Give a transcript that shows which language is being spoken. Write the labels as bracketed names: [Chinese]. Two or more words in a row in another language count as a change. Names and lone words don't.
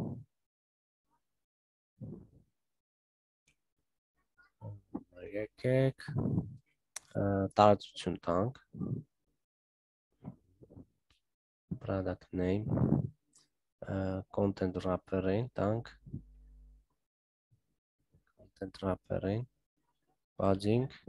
[Armenian] եկեք տարածություն տանք [English] product name content wrapper-ին [Armenian] տանք [English] content wrapper-ին [Armenian] padding